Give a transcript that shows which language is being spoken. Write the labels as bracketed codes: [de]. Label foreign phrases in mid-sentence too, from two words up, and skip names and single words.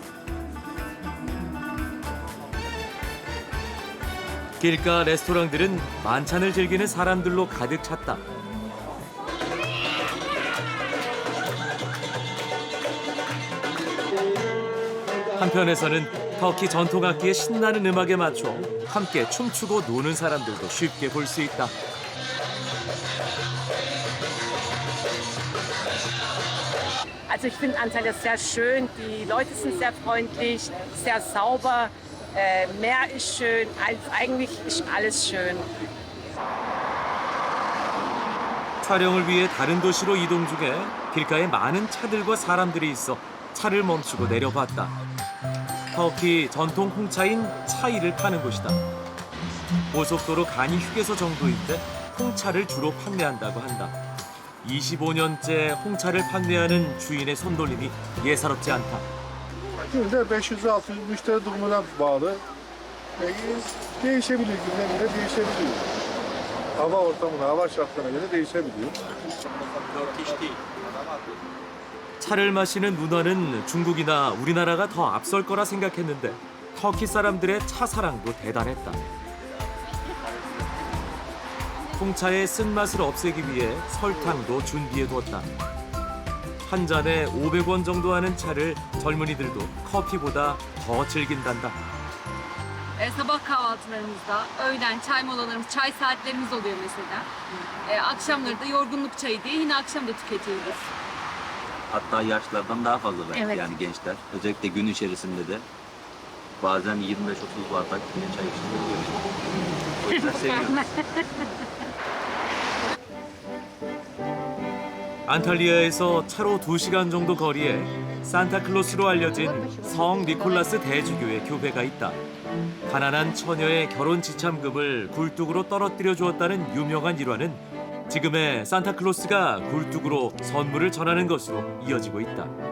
[ko] 길가 레스토랑들은 만찬을 즐기는 사람들로 가득 찼다. 한편에서는 터키 전통악기의 신나는 음악에 맞춰 함께 춤추고 노는 사람들도 쉽게 볼 수 있다. [de] Also ich finde Antalya sehr schön, die Leute sind sehr freundlich, sehr sauber, Meer ist schön, eigentlich ist alles schön. [ko] 촬영을 위해 다른 도시로 이동 중에 길가에 많은 차들과 사람들이 있어 차를 멈추고 내려봤다. 터키 전통 홍차인 차이를 파는 곳이다. 고속도로 간이 휴게소 정도인데 홍차를 주로 판매한다고 한다. 25년째 홍차를 판매하는 주인의 손놀림이 예사롭지 않다. [tr] Günde 500-600 müşteri durumuna bağlı. Değişebiliyor, günden güne değişebiliyor. Hava ortamına, hava şartlarına göre değişebiliyor. [ko] 차를 마시는 문화는 중국이나 우리나라가 더 앞설 거라 생각했는데 터키 사람들의 차 사랑도 대단했다. 홍차의 쓴맛을 없애기 위해 설탕도 준비해두었다. 한 잔에 500원 정도 하는 차를 젊은이들도 커피보다 더 즐긴단다. [tr] Sabah kahvaltılarımızda, öğlen çay molalarımız, çay saatlerimiz oluyor mesela. Akşamları da yorgunluk çayı diye yine akşam da tüketiyoruz. Hatta yaşlılardan daha fazla belki Evet. yani gençler. Özellikle gün içerisinde de bazen 25-30 bardak çay içiliyor. O yüzden seviyorum. [ko] 안탈리아에서 차로 2시간 정도 거리에 산타클로스로 알려진 성 니콜라스 대주교의 교회가 있다. 가난한 처녀의 결혼 지참금을 굴뚝으로 떨어뜨려 주었다는 유명한 일화는 지금의 산타클로스가 굴뚝으로 선물을 전하는 것으로 이어지고 있다.